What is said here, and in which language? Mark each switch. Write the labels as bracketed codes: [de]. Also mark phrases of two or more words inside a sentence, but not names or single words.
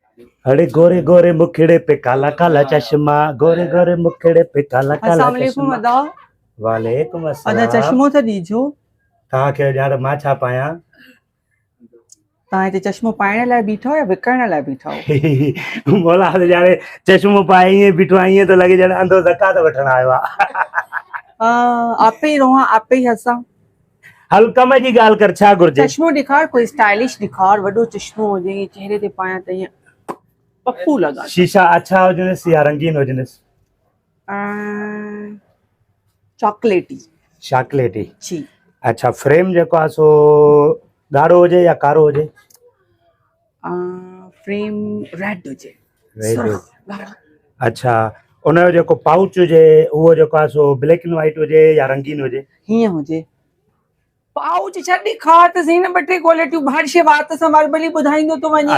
[hi] अरे गोरे गोरे मुखड़े पे काला काला चश्मा, गोरे गोरे मुखड़े पे काला काला [ar] السلام عليكم [hi] चश्मा। [sd] अदा। [ar] वालेकुम [sd] अदा [ar] अस्सलाम। [sd] चश्मो त ॾिजो। तव्हांखे ॼाण मां छा पायां? तव्हां हिते चश्मो पाइण लाइ बीठा हो या विकिरण लाइ बीठा हो? मोला त ॼाणे चश्मो पाए ईअं बीठो आहे, ईअं थो लॻे ॼाणे अंधो ज़कात वठण आयो आहे। आपे ई रोहां आपे ई हसां। हल कम जी ॻाल्हि कर, छा घुर्जे? चश्मो ॾेखार, कोई स्टाइलिश ॾेखार, वॾो चश्मो हुजे, ईअं चेहरे ते पायां त ईअं पप्पू लॻा। शीशा अच्छा हुजनिसि या रंगीन हुजनिसि? चॉकलेटी। चॉकलेटी जी। अच्छा, फ्रेम जेको आहे सो ॻाढ़ो हुजे या कारो हुजे? फ्रेम रेड हुजे। रेड। ॻाढ़ा। अच्छा, उनजो जेको पाउच हुजे उहो जेको आहे सो [en] black and white [sd] हुजे या रंगीन हुजे? हीअं हुजे। पाउच छा ॾेखार त सही न, ॿ टे क्वालिटियूं हर शइ वात सां वार भली ॿुधाईंदो तो वञे।